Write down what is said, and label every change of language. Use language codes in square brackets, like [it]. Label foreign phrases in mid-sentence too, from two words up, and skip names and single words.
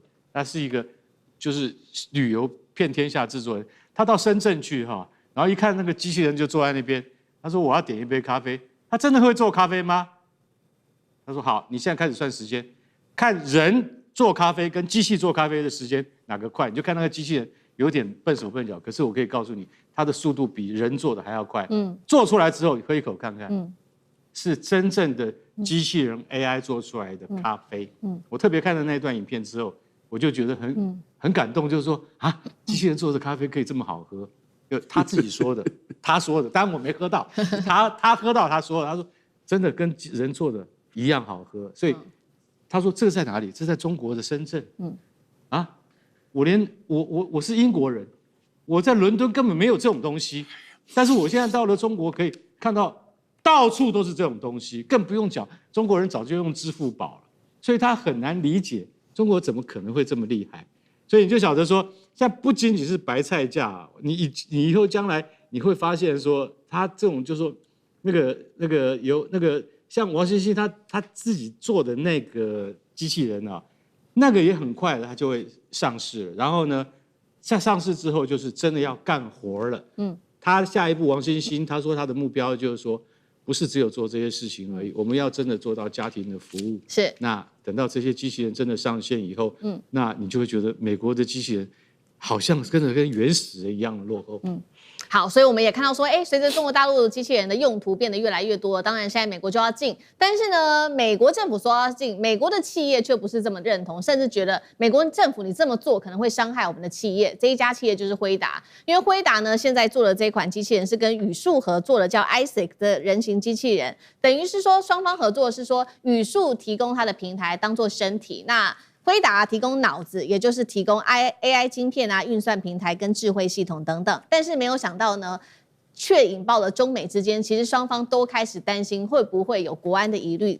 [zh] 他是一個就是旅遊遍天下製作人，他到深圳去哈，然後一看那個機器人就坐在那邊，他說我要點一杯咖啡，他真的會做咖啡嗎？他說好，你現在開始算時間，看人做咖啡跟機器做咖啡的時間哪個快，你就看那個機器人有點笨手笨腳，可是我可以告訴你，它的速度比人做的還要快。做出來之後你喝一口看看，是真正的機器人 AI 做出來的咖啡。我特別看了那段影片之後。我就覺得很感動，就是說啊，機器人做的咖啡可以這麼好喝，就他自己說的，他說的，當然我沒喝到，他喝到他說的，他說真的跟人做的一樣好喝，所以他說這個在哪裡？這在中國的深圳，我是英國人，我在倫敦根本沒有這種東西，但是我現在到了中國可以看到到處都是這種東西，更不用講中國人早就用支付寶了，所以他很難理解。中國怎麼可能會這麼厲害？所以你就曉得說，現在不僅僅是白菜價，你以後將來你會發現說，他這種就是說，那個像王興興他自己做的那個機器人啊，那個也很快的，他就會上市了。然後呢，在上市之後，就是真的要幹活了。他下一步王興興他說他的目標就是說，不是只有做這些事情而已，我們要真的做到家庭的服務。是。那等到這些機器人真的上線以後，那你就會覺得美國的機器人好像跟原始人一樣的落後。好，所以我們也看到說，隨着中國大陸的機器人的用途變得越來越多，當然現在美國就要禁，但是呢，美國政府說要禁，美國的企業卻不是這麼認同，甚至覺得美國政府你這麼做可能會傷害我們的企業。這一家企業就是輝達，因為輝達呢現在做的這款機器人是跟宇樹合作的，叫 Isaac 的人形機器人，等於是說雙方合作是說宇樹提供它的平台當做身體，那輝達提供腦子，也就是提供 AI 晶片啊、運算平台跟智慧系統等等，但是沒有想到呢，卻引爆了中美之間，其實雙方都開始擔心會不會有國安的疑慮。